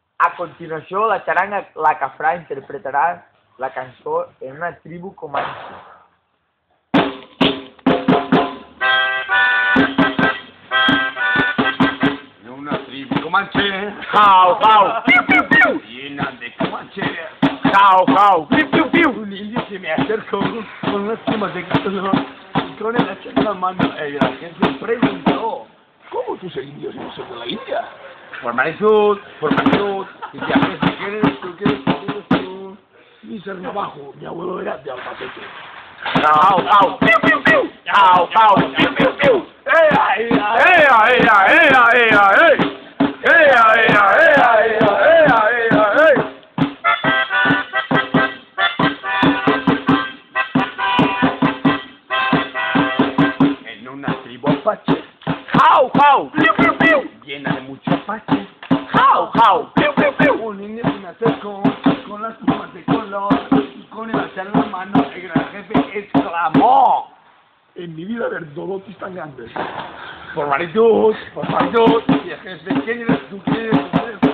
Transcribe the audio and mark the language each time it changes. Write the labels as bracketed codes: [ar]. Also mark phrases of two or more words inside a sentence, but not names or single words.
[ca] A continuació, la xaranga La Cafrà interpretarà la cançó En una tribu comanche. [es] En una tribu comanche, Jau, jau, piu, piu, piu. llena de comanches. Jau, jau, piu, piu, piu. Un indio se me acercó con unas plumas de gato y con el hacha en la mano. La gente preguntó, ¿cómo tú eres indio si no sos de la India? Formalitud, y viajes, ¿quién eres tú? ¿Quién eres tú? Mi ser abajo, mi abuelo era de Albacete. Jau, jau, piu, piu, piu. Jau, jau, piu, piu, piu. ¡Ea, ea, ea, ea, ea, ea, ea! ¡Ea, ea, ea, ea, ea, ea, ea! En una tribu apache, Jau, jau, piu, piu, piu. llena de mucho apache, Jau, jau, piu, piu, piu. un indio se me acercó con las plumas de color y con el hacha en la mano. El gran jefe exclamó: en mi vida ver dolores tan grandes. Formalitud, viajes, ¿quién eres tú? ¿Quién eres tú?